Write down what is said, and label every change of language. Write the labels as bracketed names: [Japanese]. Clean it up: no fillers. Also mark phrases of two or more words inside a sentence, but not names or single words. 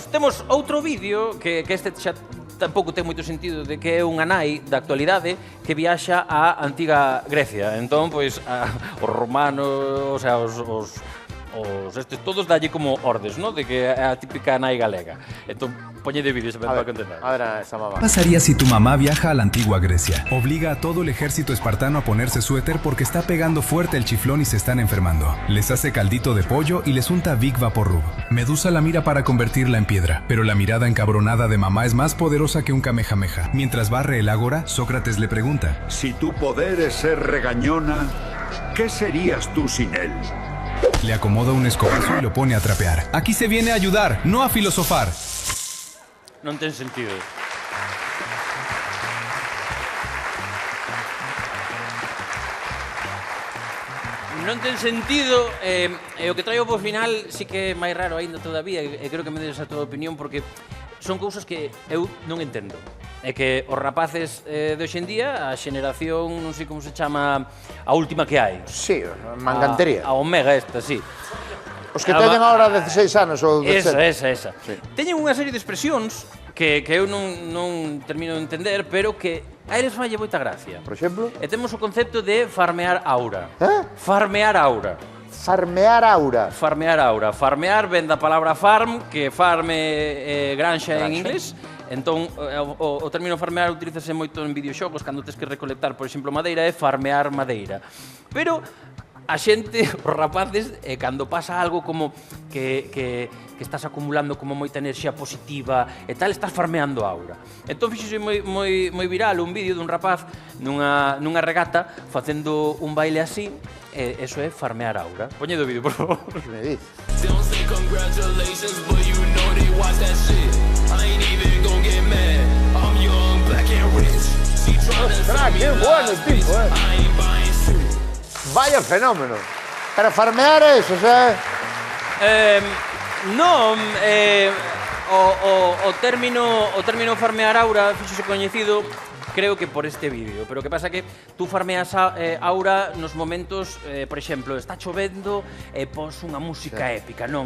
[Galician] temos outro vídeo que este xa tampouco ten moito sentido, de que é unha nai da actualidade que viaxa á antiga Grecia. Entón, pois, os romanos, o sea, os estes todos dalle como ordes, ¿no? De que é a típica nai galega. Entón, poñe de vídeos para contender. A ver a esa mamá. [Spanish] ¿Qué pasaría si tu mamá viaja a la antigua Grecia? Obliga a todo el ejército espartano a ponerse suéter porque está pegando fuerte el chiflón y se están enfermando. Les hace caldito de pollo y les unta Big Vaporrub. Medusa la mira para convertirla en piedra, pero la mirada encabronada de mamá es más poderosa que un kamehameha. Mientras barre el ágora, Sócrates le pregunta: Si tu poder es ser regañona, ¿qué serías tú sin él? Le acomoda un escobazo y lo pone a trapear. Aquí se viene a ayudar, no a filosofar. [Galician] Non ten sentido. Non ten sentido, e o que traio por final sí que é máis raro aínda todavía, e creo que me des a tua opinión, porque son cousas que eu non entendo. É que os rapaces de hoxendía, a xeneración, non sei como se chama, a última que hai. Sí, mangantería. A Omega esta, sí. Os que teñen agora 16 anos ou 17. Esa. Sí. Teñen unha serie de expresións que eu non termino de entender, pero que a eles falle moita gracia. Por exemplo? E temos o concepto de farmear aura. Farmear aura. Farmear aura. Farmear ven da palabra farm, que farme granxa en inglés. Entón, o término farmear utilízase moito en videoxogos, cando tes que recolectar, por exemplo, madeira, é farmear madeira. Pero a xente, os rapaces, cando pasa algo como que estás acumulando como moita enerxía positiva e tal, estás farmeando aura. Entón, fixose moi viral un vídeo dun rapaz nunha regata facendo un baile así, e eso é farmear aura. Poñe do vídeo, por favor. [Spanish] Que me dices? Ostras, qué bueno el tipo, Vaya fenómeno. [Galician] Pero farmear eso, [Spanish] o sea... [Galician] Non, o término farmear aura fixose coñecido creo que por este vídeo. Pero que pasa que tú farmeas aura nos momentos, por exemplo, está chovendo e pos unha música épica, non?